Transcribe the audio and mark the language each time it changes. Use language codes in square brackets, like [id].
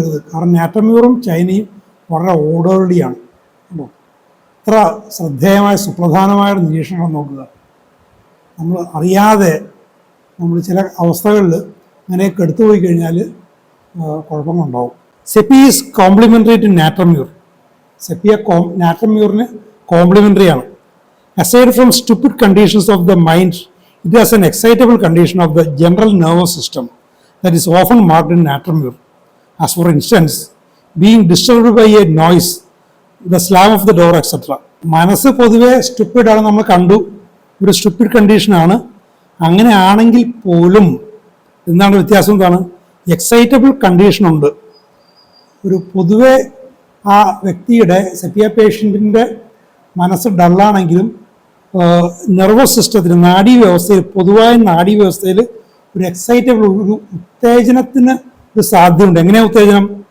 [ml] കാരണം നാട്രം മ്യൂറും ചൈനയും വളരെ ഓർഡർലിയാണ്. ഇത്ര ശ്രദ്ധേയമായ സുപ്രധാനമായ നിരീക്ഷണം നോക്കുക. നമ്മൾ അറിയാതെ നമ്മൾ ചില അവസ്ഥകളിൽ അങ്ങനെയൊക്കെ എടുത്തുപോയി കഴിഞ്ഞാൽ കുഴപ്പങ്ങളുണ്ടാവും. [en] Sepia is complementary to natrum mur. [ml] Sepia നാട്രമ്യൂറിന് complimentary ആണ്. [en] Aside from stupid conditions of the mind, it has an excitable condition of the general nervous system that is often marked in natramure. As for instance, being disturbed by a noise, the slam of the door, etc. [ml] മനസ്സ് പൊതുവെ stupid ആണ്, നമ്മൾ കണ്ടു, ഒരു stupid കണ്ടീഷനാണ്. അങ്ങനെ ആണെങ്കിൽ പോലും എന്താണ് വ്യത്യാസം? എന്താണ്? എക്സൈറ്റബിൾ കണ്ടീഷനുണ്ട്. ഒരു പൊതുവെ ആ വ്യക്തിയുടെ സെപ്പിയ പേഷ്യൻറ്റിൻ്റെ മനസ്സ് ഡള്ളാണെങ്കിലും നെർവസ് സിസ്റ്റത്തിന്, നാഡീവ്യവസ്ഥയിൽ, പൊതുവായ നാഡീവ്യവസ്ഥയിൽ ഒരു എക്സൈറ്റബിൾ, ഒരു ഉത്തേജനത്തിന് ഒരു സാധ്യതയുണ്ട്. എങ്ങനെയാണ് ഉത്തേജനം?